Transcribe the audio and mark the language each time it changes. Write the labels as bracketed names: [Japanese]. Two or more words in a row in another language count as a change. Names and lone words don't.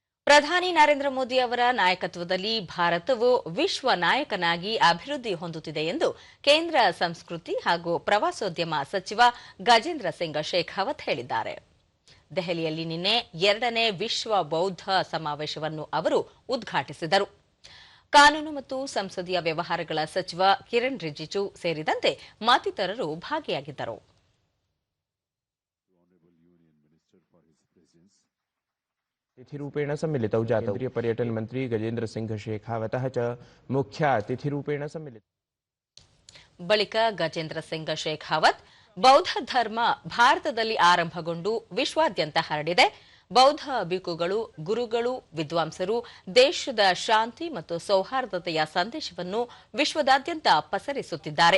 [Kannada] ಪ್ರಧಾನಿ ನರೇಂದ್ರ ಮೋದಿ ಅವರ ನಾಯಕತ್ವದಲ್ಲಿ ಭಾರತವು ವಿಶ್ವ ನಾಯಕನಾಗಿ ಅಭಿವೃದ್ಧಿ ಹೊಂದುತ್ತಿದೆ ಎಂದು ಕೇಂದ್ರ ಸಂಸ್ಕೃತಿ ಹಾಗೂ ಪ್ರವಾಸೋದ್ಯಮ ಸಚಿವ ಗಜೇಂದ್ರ ಸಿಂಗ್ ಶೇಖಾವತ್ ಹೇಳಿದ್ದಾರೆ. ದೆಹಲಿಯಲ್ಲಿ ನಿನ್ನೆ 2ನೇ ವಿಶ್ವ ಬೌದ್ಧ ಸಮಾವೇಶವನ್ನು ಅವರು ಉದ್ಘಾಟಿಸಿದರು. ಕಾನೂನು ಮತ್ತು ಸಂಸದೀಯ ವ್ಯವಹಾರಗಳ ಸಚಿವ ಕಿರಣ್ ರಿಜಿಜು ಸೇರಿದಂತೆ ಮತ್ತಿತರರು ಭಾಗಿಯಾಗಿದ್ದರು. [Sanskrit] अतिथिरूपेण सम्मिलितौ केन्द्रीय पर्यटन मंत्री गजेंद्र सिंह शेखावतः च मुख्य अतिथिरूपेण सम्मिलितौ. [Kannada] ಬಳಿಕ ಗಜೇಂದ್ರ ಸಿಂಗ್ ಶೇಖಾವತ್ ಬೌದ್ಧ ಧರ್ಮ ಭಾರತದಲ್ಲಿ ಆರಂಭಗೊಂಡು ವಿಶ್ವಾದ್ಯಂತ ಹರಡಿದೆ. ಬೌದ್ಧ ಭಿಕ್ಕುಗಳು, ಗುರುಗಳು, ವಿದ್ವಾಂಸರು ದೇಶದ ಶಾಂತಿ ಮತ್ತು ಸೌಹಾರ್ದತೆಯ ಸಂದೇಶವನ್ನು ವಿಶ್ವದಾದ್ಯಂತ ಪಸರಿಸುತ್ತಿದ್ದಾರೆ.